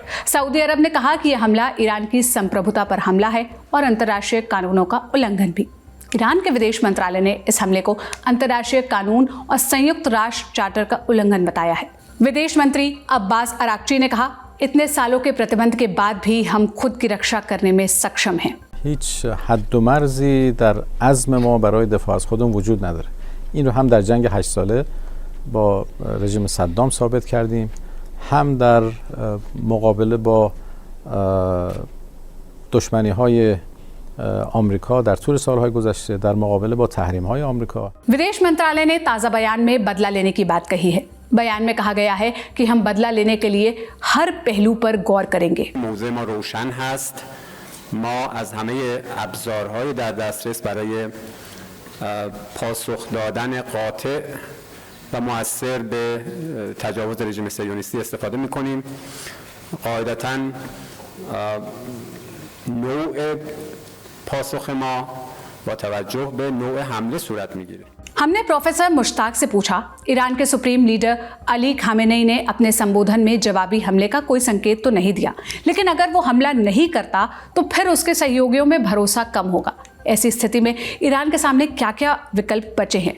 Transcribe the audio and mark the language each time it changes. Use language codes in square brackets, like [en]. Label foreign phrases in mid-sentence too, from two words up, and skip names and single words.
[hi] सऊदी अरब ने कहा कि यह हमला ईरान की संप्रभुता पर हमला है और अंतर्राष्ट्रीय कानूनों का उल्लंघन भी। ईरान के विदेश मंत्रालय ने इस हमले को अंतर्राष्ट्रीय कानून और संयुक्त राष्ट्र चार्टर का उल्लंघन बताया है। विदेश मंत्री अब्बास अराक्ची ने कहा, इतने सालों के प्रतिबंध के बाद भी हम खुद की रक्षा करने में सक्षम हैं। [fa] هیچ حد و مرزی در عزم ما برای دفاع از خودمون وجود نداره. این رو هم در جنگ 8 ساله با رژیم صدام ثابت کردیم، هم در مقابله با دشمنی‌های آمریکا در طول سالهای گذشته، در مقابله با تحریم‌های آمریکا. [hi] विदेश मंत्रालय ने ताज़ा बयान में बदला लेने की बात कही है। बयान में कहा गया है कि हम बदला लेने के लिए हर पहलू पर गौर करेंगे। [fa] موضع ما روشن هست. ما از همه ابزارهای در دسترس برای پاسخ دادن قاطع و مؤثر به تجاوز رژیم صهیونیستی استفاده می‌کنیم. قاعدتاً نوع پاسخ ما با توجه به نوع حمله صورت می‌گیره. [hi] हमने प्रोफेसर मुश्ताक से पूछा, ईरान के सुप्रीम लीडर अली खामेनेई ने अपने संबोधन में जवाबी हमले का कोई संकेत तो नहीं दिया, लेकिन अगर वो हमला नहीं करता तो फिर उसके सहयोगियों में भरोसा कम होगा। ऐसी स्थिति में ईरान के सामने क्या क्या विकल्प बचे हैं?